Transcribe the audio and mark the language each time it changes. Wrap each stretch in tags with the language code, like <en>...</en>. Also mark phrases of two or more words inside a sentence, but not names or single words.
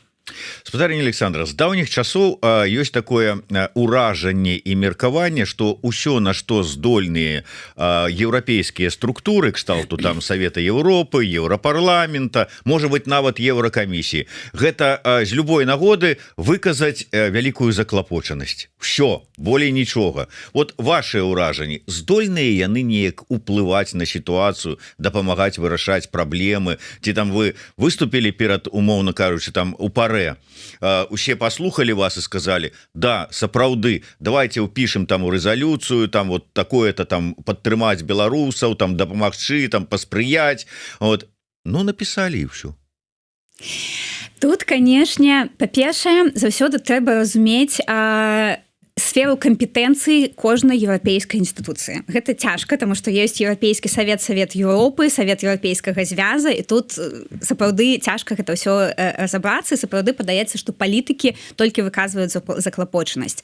<be>Спадарня Александра, з даўніх часоў ёсць такое ўражанне і меркаванне, што ўсё, на што здольныя еўрапейскія структуры, кшталту там Савета Еўропы, Еўрапарламента, можа быць нават Еўракамісіі, гэта з любой нагоды выказаць вялікую заклапочанасць. Всё, болей нічога. Вот вашыя ўражанні, здольныя яны неяк уплываць на сітуацыю, дапамагаць вырашаць праблемы, ці там вы выступілі перад, умоўна кажучы, там у паре, усе послухали</be> <ru>вас и сказали,</ru> <be>да, сапраўды,</be> <ru>давайте упишем там у резолюцию, там вот такое-то</ru> <be>там падтрымаць беларусаў, там дапамагчы, там паспрыяць,</be> <ru>вот, ну написали и все. Тут, конечно,</ru> <be>па-першае, заўсёды трэба разумець сферу кампетэнцыі кожнай еўрапейскай інстытуцыі. Гэта цяжка, таму што ёсць еўрапейскі савет, Савет Еўропы, Савет еўрапейскага звяза, і тут сапраўды цяжка гэта ўсё разабрацца, сапраўды падаецца, што палітыкі толькі выказваюць заклапочанасць.</be>